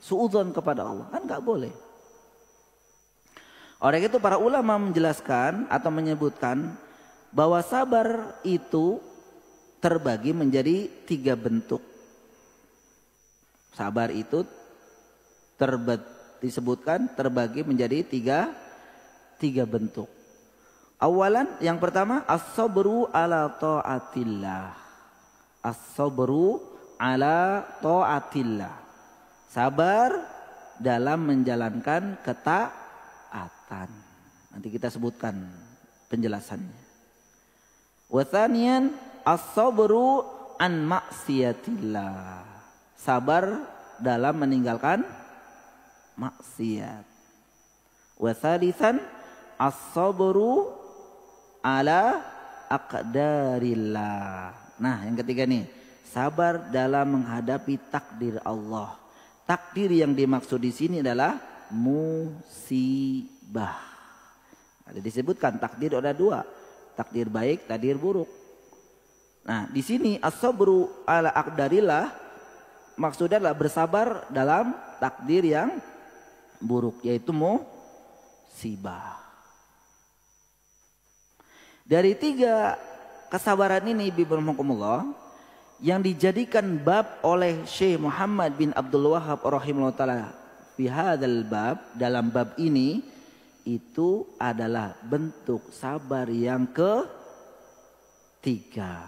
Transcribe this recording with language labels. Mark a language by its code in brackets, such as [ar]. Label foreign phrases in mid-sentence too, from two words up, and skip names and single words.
[id] Suudzon kepada Allah kan nggak boleh. Oleh itu para ulama menjelaskan atau menyebutkan bahwa sabar itu terbagi menjadi 3 bentuk. Sabar itu disebutkan terbagi menjadi tiga bentuk. Awalan yang pertama [ar] الصبر على طاعة الله. الصبر على طاعة الله. [id] Sabar dalam menjalankan ketaatan. Nanti kita sebutkan penjelasannya. [ar] وثانيا الصبر عن معصية الله. [id] Sabar dalam meninggalkan maksiat. [ar] وثالثا الصبر على أقدار الله. [id] Nah, yang ketiga nih, sabar dalam menghadapi takdir Allah. Takdir yang dimaksud di sini adalah musibah. Ada disebutkan takdir ada 2, takdir baik, takdir buruk. Nah, di sini [ar] الصبر على أقدار الله [id] maksudnya adalah bersabar dalam takdir yang buruk, yaitu musibah. Dari 3 kesabaran ini bi'irhamukumullah yang dijadikan bab oleh Syekh Muhammad bin Abdul Wahhab [ar] رحمه الله تعالى في هذا الباب, [id] dalam bab ini itu adalah bentuk sabar yang ketiga.